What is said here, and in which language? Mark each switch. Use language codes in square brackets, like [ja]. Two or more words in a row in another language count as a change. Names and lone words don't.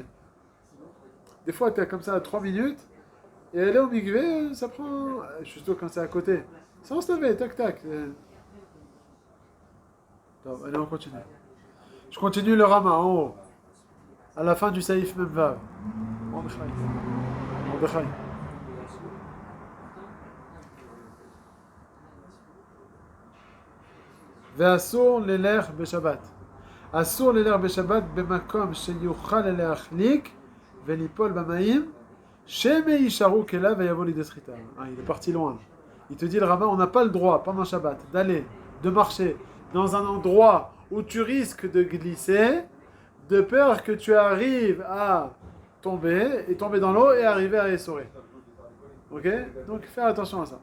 [fr] Des fois, t'es comme ça à 3 minutes, et aller au mikvé, ça prend... Surtout quand c'est à côté. Sans se laver, tac, tac. Bon, allez, on continue. Je continue le Rama, en haut. À la fin du [he] סעיף מ"ו. [fr] Mordechai. [he] ואסור ללך בשבת. אסור ללך בשבת במקום שיוכל להחליק וליפול במים, שמא יישארו כליו ויבוא לידי סחיטה. [fr] Il est parti loin. Il te dit le rabbin, on n'a pas le droit pendant Shabbat d'aller, de marcher dans un endroit où tu risques de glisser, de peur que tu arrives à tomber, et tomber dans l'eau et arriver à essorer. Ok? Donc fais attention à ça.